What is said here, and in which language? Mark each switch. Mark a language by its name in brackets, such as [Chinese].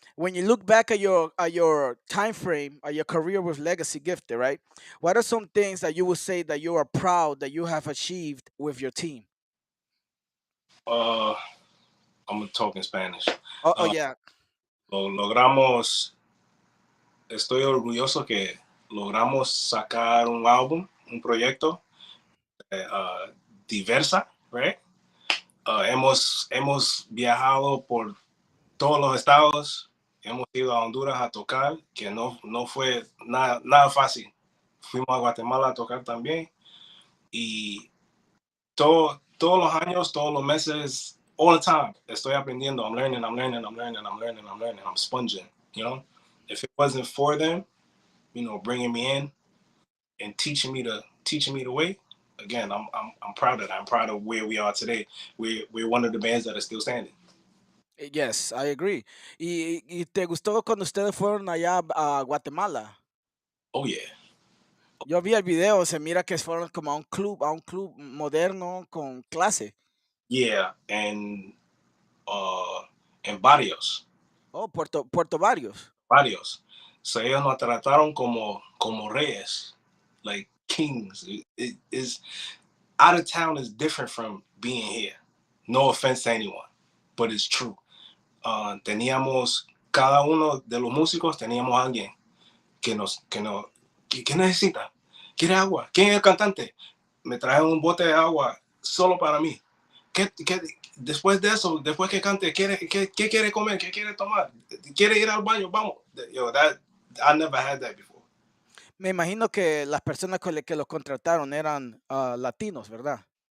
[English] When you look back at your time frame, at your career with Legacy Gifted, right? What are some things that you would say that you are proud that you have achieved with your team? Uh, I'm gonna talk in Spanish. Oh Uh, yeah. [Spanish] logramos. Estoy orgulloso que logramos sacar un álbum, un proyecto diversa, right? Hemos viajado por todos los estados, hemos ido a Honduras a tocar, que no fue nada fácil. Fuimos a Guatemala a tocar también, y todos los años, todos los meses, [English] all the time, [Spanish] estoy aprendiendo. [English] I'm learning, I'm learning, I'm learning, I'm learning, I'm learning. I'm sponging, you know? If it wasn't for them, bringing me in and teaching me the way, again, I'm proud of that. I'm proud of where we are today. We're one of the bands that are still standing. Yes, I agree. [Spanish] ¿Y te gustó cuando ustedes fueron allá a Guatemala? [English] Oh yeah. [Spanish] Yo vi el video, se mira que fueron como a un club moderno con clase. Yeah, en barrios, Oh, Puerto Varios. varios. So ellos nos trataron como reyes, [English] like kings. It is out of town is different from being here. No offense to anyone, but it's true. [Spanish] Teníamos, cada uno de los músicos teníamos a alguien ¿qué necesita? ¿Quiere agua? ¿Quién es el cantante? Me traje un bote de agua solo para mí. Después de eso, después que cante, ¿qué quiere comer? ¿Qué quiere tomar? ¿Quiere ir al baño? Vamos. [English] Yo, I never had that before. [Spanish] Me imagino que las personas que los contrataron eran latinos, ¿verdad?